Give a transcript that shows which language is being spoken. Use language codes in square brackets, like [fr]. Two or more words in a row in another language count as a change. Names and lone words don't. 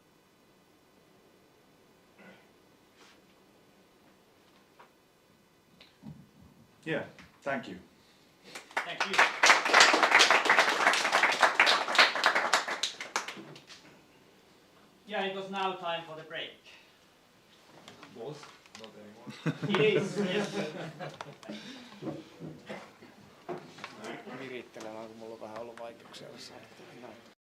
[en] Yeah, thank you. Thank you. Yeah, it was now time for the break. Was not anymore. It is, yes. [fi] Virittelemään, kun mulla on vähän ollut vaikeuksia jossain.